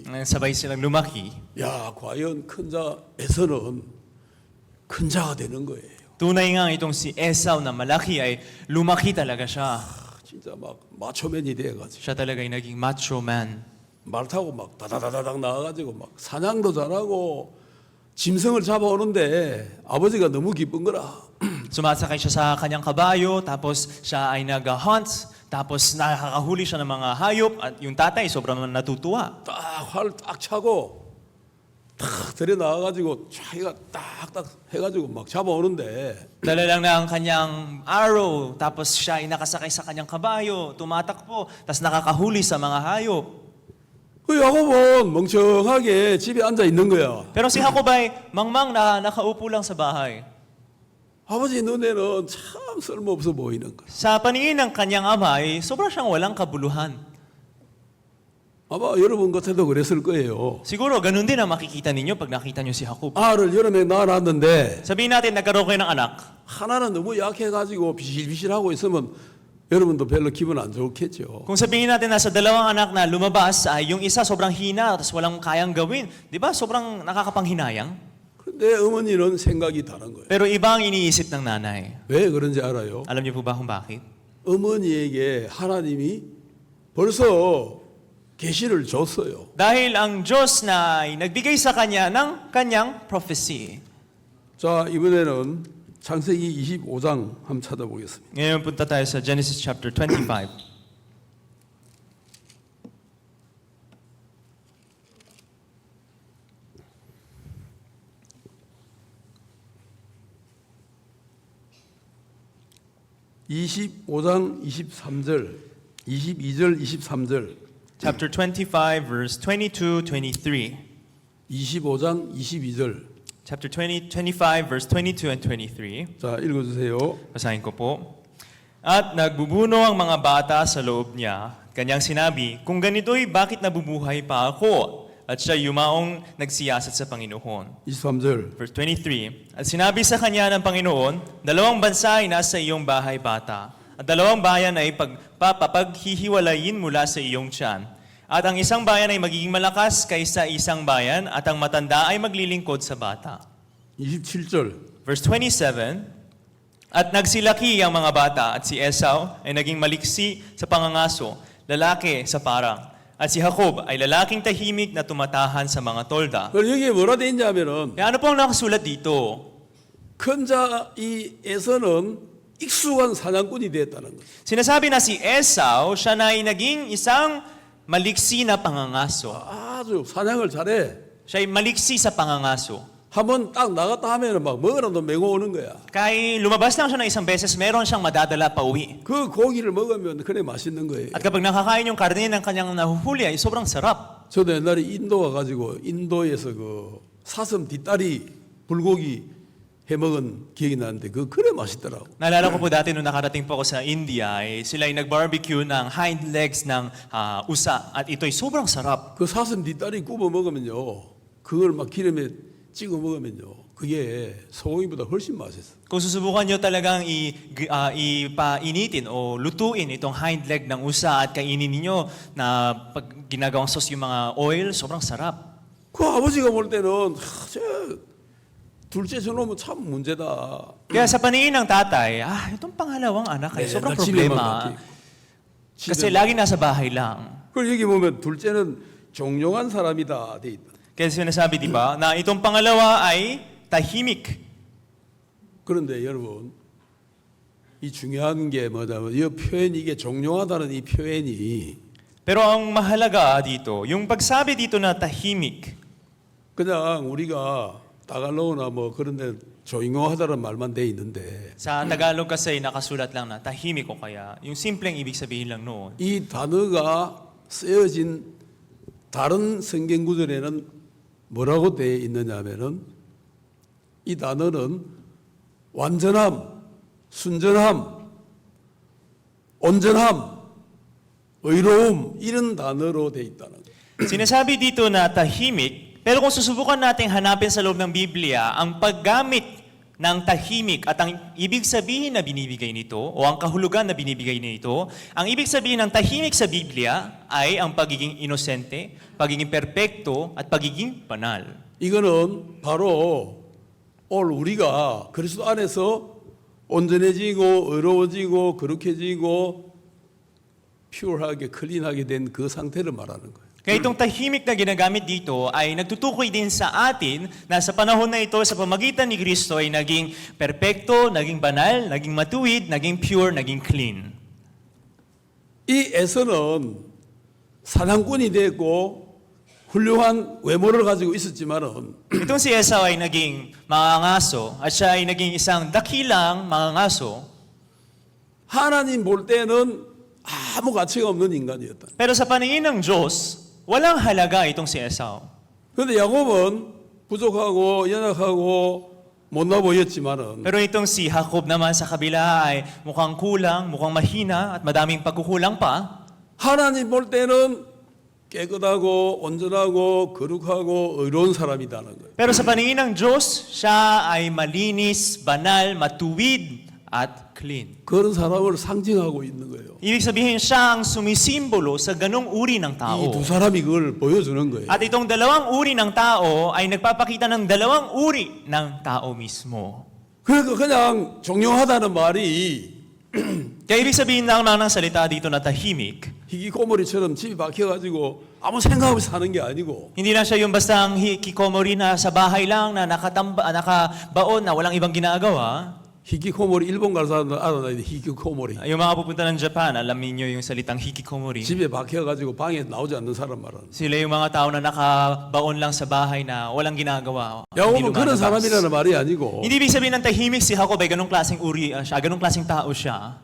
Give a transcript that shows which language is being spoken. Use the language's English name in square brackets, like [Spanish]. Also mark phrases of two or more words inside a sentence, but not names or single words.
[Filipino] Sabay silang lumaki. [Korean] 야 과연 큰 자에서는 큰 자가 되는 거예요. [Filipino] Tunay nga itong si Esau na malaki ay lumaki talaga siya. [Korean] 진짜 막 마초맨이 돼가지고 [Filipino] Siya talaga ay naging [English] macho man. [Korean] 말 타고 막 다다다다닥 나와가지고 막 사냥도 잘하고 짐승을 잡아오는데 아버지가 너무 기쁜 거라. [Filipino] Sumasakay siya sa kanyang kabayo, tapos siya ay nag-hunt, tapos nakakahuli siya ng mga hayop, at yung tatay sobrang natutuwa. [Korean] 딱 활 딱 차고 탁 들여 나와가지고 자기가 딱딱 해가지고 막 잡아오는데 [Filipino] Dala lang ng kanyang arrow, tapos siya ay nakasakay sa kanyang kabayo, tumatakbo, tapos nakakahuli sa mga hayop. [Korean] 그 야곱은 멍청하게 집에 앉아 있는 거야. [Filipino] Pero si Jacob ay mangmang na nakaupo lang sa bahay. [Korean] 아버지 눈에는 참 쓸모없어 보이는 거야. [Filipino] Sa paningin ng kanyang ama ay sobra siyang walang kabuluhan. [Korean] 아마 여러분 같아도 그랬을 거예요. [Filipino] Siguro ganun din ang makikita ninyo pag nakita niyo si Jacob. [Korean] 알을 여러 명 낳아놨는데 [Filipino] Sabihin natin nagkaroon kayo ng anak. [Korean] 하나는 너무 약해가지고 비실비실하고 있으면 여러분도 별로 기분 안 좋겠죠. [Filipino] Kung sabihin natin nasa dalawang anak na lumabas ay yung isa sobrang hina tapos walang kayang gawin, di ba? Sobrang nakakapanghinayang. [Korean] 그런데 어머니는 생각이 다른 거예요. [Filipino] Pero iba ang iniisip ng nanay. [Korean] 왜 그런지 알아요? [Filipino] Alam niyo po ba kung bakit? [Korean] 어머니에게 하나님이 벌써 계시를 줬어요. [Filipino] Dahil ang Diyos na ay nagbigay sa kanya ng kanyang prophecy. [Korean] 자, 이번에는 창세기 25장 한번 찾아보겠습니다. [Filipino] Ngayon punta tayo sa Genesis chapter 25. [Korean] (25장) 23절, 22절, 23절, [English] Chapter 25, verse 22, 23. [Korean] 25장 22절. [English] Chapter 25, verse 22 and 23. [Korean] 자, 읽어주세요. [Filipino] Basahin ko po. At nagbubuno ang mga bata sa loob niya. Kanyang sinabi, kung ganito'y bakit nabubuhay pa ako? At siya yumaong nagsiyasat sa Panginoon. [Korean] 23절. [Filipino] Verse 23. At sinabi sa kanya ng Panginoon, dalawang bansa ay nasa iyong bahay bata. At dalawang bayan ay paghihiwalayin mula sa iyong tiyan. At ang isang bayan ay magiging malakas kaysa isang bayan at ang matanda ay maglilingkod sa bata. [Korean] 27절. [Filipino] Verse 27. At nagsilaki ang mga bata at si Esau ay naging maliksi sa pangangaso, lalaki sa parang. At si Jacob ay lalaking tahimik na tumatahan sa mga tolda. [Korean] 그럼 여기에 뭐라 돼 있냐면은 [Filipino] Kaya ano po ang nakasulat dito? [Korean] 큰 자 이 에서는 익숙한 사냥꾼이 됐다는 거죠. [Filipino] Sinasabi na si Esau, siya na ay naging isang maliksi na pangangaso. [Korean] 아주 사냥을 잘해. [Filipino] Siya ay maliksi sa pangangaso. [Korean] 한번 딱 나갔다 하면은 막 먹으라도 메고 오는 거야. [Filipino] Kaya lumabas lang siya ng isang beses, meron siyang madadala pa uwi. [Korean] 그 고기를 먹으면 그래 맛있는 거예요. [Filipino] At kapag nakakain yung karne ng kanyang nahuhuli ay sobrang sarap. [Korean] 저도 옛날에 인도 가가지고 인도에서 그 사슴 뒷다리 불고기 해 먹은 기억이 나는데 그 그래 맛있더라고. [Filipino] Naalala ko po dati nung nakarating po ako sa India, sila ay nag-barbecue ng [English] hind legs [Filipino] ng usa at ito'y sobrang sarap. [Korean] 그 사슴 뒷다리 구워 먹으면요, 그걸 막 기름에 찍어 먹으면요, 그게 소고기보다 훨씬 맛있어. [Filipino] Kung susubukan nyo talagang ipainitin o lutuin itong [English] hind leg [Filipino] ng usa at kainin niyo na pag ginagawang sauce yung mga oil, sobrang sarap. [Korean] 그 아버지가 볼 때는 저 둘째 저놈은 참 문제다. [Filipino] Kaya sa paningin ng tatay, itong pangalawang anak ay sobrang problema. Kasi lagi nasa bahay lang. [Korean] 그걸 여기 보면 둘째는 종용한 사람이다 돼 있다. [Filipino] Kaya sinasabi, di ba, na itong pangalawa ay tahimik. [Korean] 그런데 여러분, 이 중요한 게 뭐냐면 이 표현이 이게 종용하다는 이 표현이 [Filipino] Pero ang mahalaga dito, yung pagsabi dito na tahimik, [Korean] 그냥 우리가 다갈로나 뭐 그런데 조용하다는 말만 돼 있는데 [Filipino] sa Tagalog kasi nakasulat lang na tahimik o kaya, yung simpleng ibig sabihin lang noon. [Korean] 이 단어가 쓰여진 다른 성경 구절에는 뭐라고 되어 있느냐면은 이 단어는 완전함, 순전함, 온전함, 의로움 이런 단어로 되어 있다는 거예요. [Filipino] Sinasabi dito na tahimik, pero kung susubukan nating hanapin sa loob ng Biblia, ang paggamit ng tahimik at ang ibig sabihin na binibigay nito o ang kahulugan na binibigay nito, ang ibig sabihin ng tahimik sa Biblia ay ang pagiging inosente, pagiging perpekto at pagiging banal. [Korean] 이거는 바로 오늘 우리가 그리스도 안에서 온전해지고 의로워지고 거룩해지고 퓨어하게 클린하게 된 그 상태를 말하는 거예요. [Filipino] Kaya itong tahimik na ginagamit dito ay nagtutukoy din sa atin na sa panahon na ito, sa pamagitan ni Kristo ay naging perpekto, naging banal, naging matuwid, naging pure, naging clean. [Korean] 이 에서는 사냥꾼이 됐고 훌륭한 외모를 가지고 있었지만은 [Filipino] Itong si Esau ay naging mangangaso at siya ay naging isang dakilang mangangaso. [Korean] 하나님 볼 때는 아무 가치가 없는 인간이었다. [Filipino] Pero sa paningin ng Diyos, walang halaga itong si Esau. [Korean] 그런데 야곱은 부족하고 연약하고 못나 보였지만은 [Filipino] Pero itong si Jacob naman sa kabila ay mukhang kulang, mukhang mahina at madaming pagkukulang pa. [Korean] 하나님 볼 때는 깨끗하고 온전하고 거룩하고 의로운 사람이라는 거예요. [Filipino] Pero sa paningin ng Diyos, siya ay malinis, banal, matuwid at clean. [Korean] 그런 사람을 상징하고 있는 거예요. [Filipino] Ibig sabihin siya ang sumisimbolo sa ganong uri ng tao. [Korean] 이 두 사람이 그걸 보여주는 거예요. [Filipino] At itong dalawang uri ng tao ay nagpapakita ng dalawang uri ng tao mismo. [Korean] 그러니까 그냥 종용하다는 말이 [Filipino] Kaya ibig sabihin lang ng salita dito na tahimik, [Korean] 희귀꼬머리처럼 집에 박혀가지고 아무 생각 없이 사는 게 아니고 [Filipino] hindi lang siya yung bastang hikikomori na sa bahay lang na nakabaon na walang ibang ginagawa. [Korean] 희귀꼬머리 일본 갈 사람들 알아놔야 돼. 희귀꼬머리 [Filipino] Yung mga pupunta ng Japan, alam niyo yung salitang hikikomori. [Korean] 집에 박혀가지고 방에 나오지 않는 사람 말하는 [Filipino] Sila yung mga tao na nakabaon lang sa bahay na walang ginagawa. [Korean] 야곱은 [Filipino] hindi [Korean] 그런 [Filipino] lumalabas. [Korean] 사람이라는 말이 아니고 [Filipino] Hindi ibig sabihin ng tahimik si Jacob ay ganong klaseng uri siya, ganong klaseng tao siya.